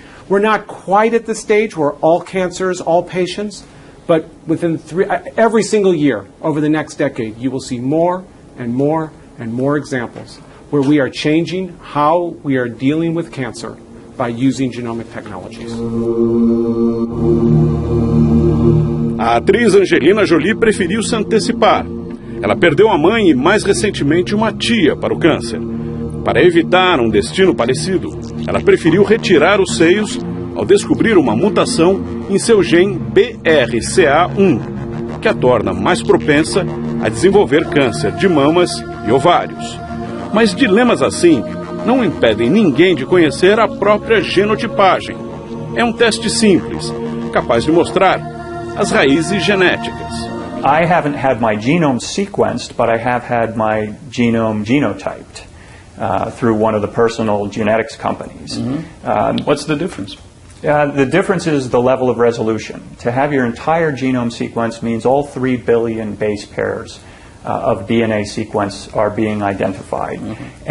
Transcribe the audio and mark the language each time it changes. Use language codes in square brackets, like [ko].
[en] We're not quite at the stage where all cancers, all patients, but within every single year over the next decade, you will see more and more and more examples where we are changing how we are dealing with cancer by using genomic technologies. [pt] A atriz Angelina Jolie preferiu se antecipar. Ela perdeu a mãe e, mais recentemente, uma tia para o câncer. Para evitar um destino parecido, ela preferiu retirar os seios ao descobrir uma mutação em seu gene BRCA1, que a torna mais propensa a desenvolver câncer de mamas e ovários. Mas dilemas assim não impedem ninguém de conhecer a própria genotipagem. É um teste simples, capaz de mostrar as raízes genéticas. [en] I haven't had my genome sequenced, but I have had my genome genotyped through one of the personal genetics companies. Mm-hmm. What's the difference? The difference is the level of resolution. To have your entire genome sequenced means all 3 billion base pairs of DNA sequence are being identified. Mm-hmm.